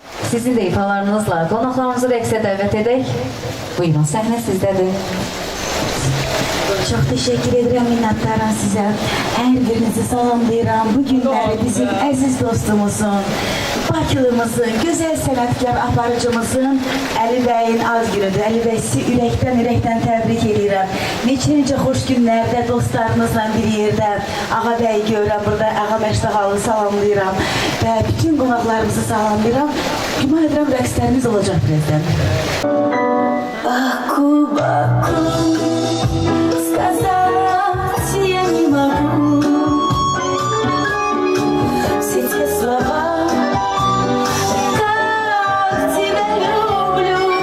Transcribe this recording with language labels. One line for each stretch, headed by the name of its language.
Azerbaijani: Sizin də ifalarınızla qonaqlarımızı rəqsə dəvət edək. Buyurun, səhnə sizdədir.
Turkish: Çok teşekkür ederim, minnettarım size. Her birinizi salamlayıram.
Azerbaijani: Bu günləri bizim əziz dostumuzun, Bakılımızın, güzel sənətkar aparıcımızın Əli bəyin az günüdür. Əli bəy sizi ürəkdən təbrik edirəm. Neçə xoş günlərdə dostlarınızla bir yerdə Ağa bəyi görürəm. Burada Ağa Məştahalı salamlayıram və bütün qonaqlarımızı salamlayıram. Güman edirəm rəqslərimiz olacaq birazdan.
Russian: Baku, Baku, сказать я не могу все те слова, как тебя люблю.